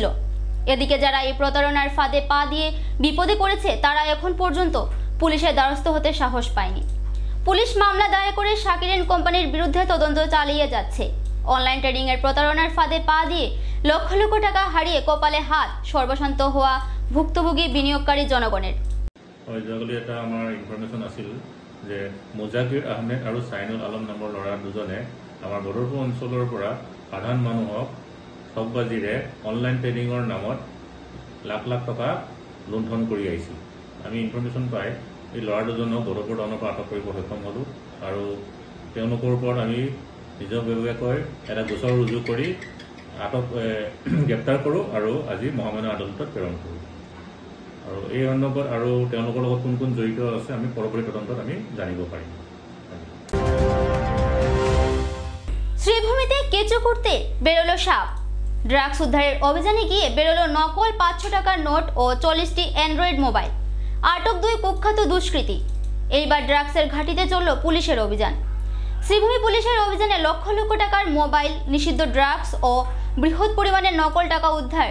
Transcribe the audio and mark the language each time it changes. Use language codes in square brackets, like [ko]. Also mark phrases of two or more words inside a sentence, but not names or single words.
[bn] এদিকে যারা এই প্রতারণার ফাঁদে পা দিয়ে বিপদে পড়েছে তারা এখন পর্যন্ত পুলিশের দ্বারস্থ হতে সাহস পায়নি। পুলিশ মামলা দায়ের করে শাকির এন্ড কোম্পানির বিরুদ্ধে তদন্ত চালিয়ে যাচ্ছে। [en] online trading [bn] এর প্রতারণার ফাঁদে পা দিয়ে লক্ষ লক্ষ টাকা হারিয়ে কপালে হাত সর্বশান্ত হওয়া ভুক্তভোগী বিনিয়োগকারী জনগণের। [as] এটা আমার ইনফরমেশন আছিল যে মুজাকিৰ আহমেদ আৰু শাহিনুল আলম নামৰ ল'ৰা দুজনে আমাৰ বদৰপুৰ অঞ্চলৰ পৰা সাধাৰণ মানুহক ঠগবাজিৰে [en] online trading [as] নামত লাখ লাখ টকা লুণ্ঠন কৰি আহিছিল। আমি ইনফৰমেশ্যন পাই এই ল'ৰা দুজনক বদৰপুৰ টাউনৰ পৰা আটক কৰিব সক্ষম হ'লোঁ আৰু তেওঁলোকৰ ওপৰত আমি নিজাববীয়াকৈ এটা গোচৰ ৰুজু কৰি গ্ৰেপ্তাৰ কৰোঁ আৰু আজি মহামান্য আদালতত প্ৰেৰণ কৰোঁ। আৰু এই সন্দৰ্ভত আৰু তেওঁলোকৰ লগত কোন কোন জড়িত আছে আমি পৰৱৰ্তী তদন্তত আমি জানিব পাৰিম। [bn] শ্রীভূমিতে কেঁচো করতে বেরোলো সাপ। ড্রাগস উদ্ধারের অভিযানে গিয়ে বেরোলো নকল 500 টাকার নোট ও 40টি অ্যান্ড্রয়েড মোবাইল। আটক 2 কুখ্যাত দুষ্কৃতী। এইবার ড্রাগসের ঘাটিতে চলল পুলিশের অভিযান। শ্রীভূমি পুলিশের অভিযানে লক্ষ লক্ষ টাকার মোবাইল, নিষিদ্ধ ড্রাগস ও বৃহৎ পরিমাণের নকল টাকা উদ্ধার।